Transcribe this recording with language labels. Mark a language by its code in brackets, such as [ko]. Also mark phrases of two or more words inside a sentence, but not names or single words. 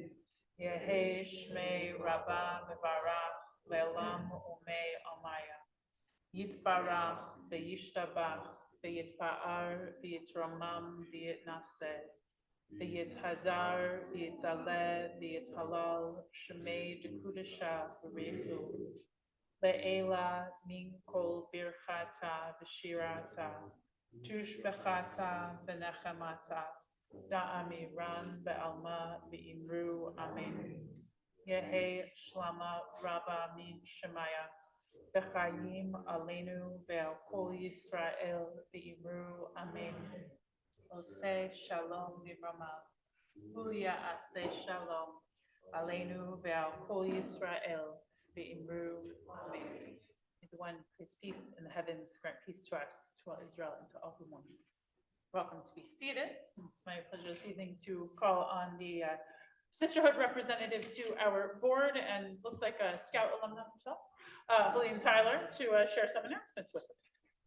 [arc] יהא שמיה רבא מברך לעלם ומי עמיא. יתברך וישתבח ויתפאר ויתרומם ויתנשא. ויתהדר ויתעלה ויתהלל שמיה דקודשא ורחו. לעלא מן כל ברכתא ושירתא. תשבחתא ונחמתא. דאמירן בעלמא ואמרו אמן. יהא שלמא רבא מן שמיא. [he] בחיים עלינו ועל כל ישראל ואמרו אמן. עושה שלום ורמה. הוא יעשה שלום עלינו ועל כל ישראל ואמרו אמן. [en] May the one who creates peace in the heavens grant peace to us, to all Israel, and to all who mourn. Welcome to be seated. It's my pleasure this evening to call on the sisterhood representative to our board, and looks like a Scout alumna herself, Helene Tyler, to share some announcements with us.